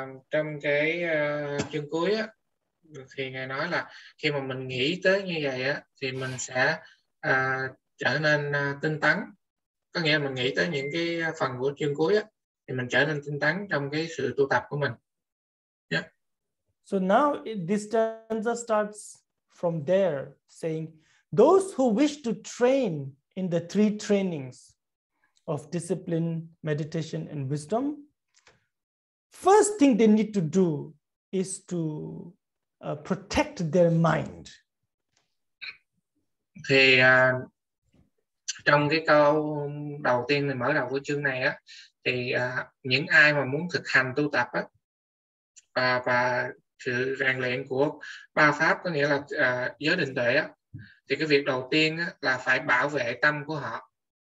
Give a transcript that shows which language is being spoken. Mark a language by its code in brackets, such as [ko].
[vi] Trong cái chương cuối á, thì Ngài nói là khi mà mình nghĩ tới như vậy á, thì mình sẽ trở nên tinh tấn. Có nghĩa là mình nghĩ tới những cái phần của chương cuối á, thì mình trở nên tinh tấn trong cái sự tu tập của mình. [en] Yeah. So now this stanza starts from there, saying, those who wish to train in the three trainings of discipline, meditation, and wisdom, first thing they need to do is to protect their mind. [vi] Thì trong cái câu đầu tiên mình mở đầu của chương này á, thì những ai mà muốn thực hành tu tập á, và sự rèn luyện của ba pháp, có nghĩa là giới định tuệ á, thì cái việc đầu tiên á, là phải bảo vệ tâm của họ.